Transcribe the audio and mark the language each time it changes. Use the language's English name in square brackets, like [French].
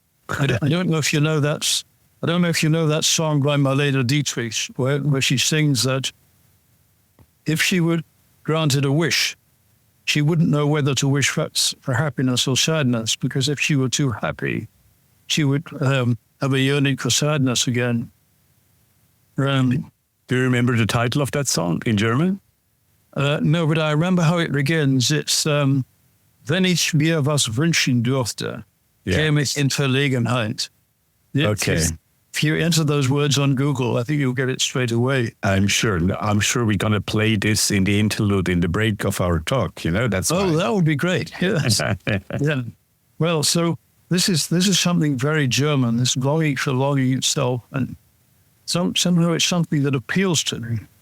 [English] I don't know if you know that. I don't know if you know that song by Marlene Dietrich, where she sings that if she were granted a wish, she wouldn't know whether to wish for happiness or sadness, because if she were too happy, she would have a yearning for sadness again. Do you remember the title of that song in German? No, but I remember how it begins. It's [German] wenn ich mir was wünschen dürfte, käme ich in Verlegenheit. [English] Okay. If you enter those words on Google, I think you'll get it straight away. I'm sure we're going to play this in the interlude in the break of our talk. That's that would be great. Yes. Yeah. Well, so this is something very German. This longing for longing itself, and somehow it's something that appeals to me.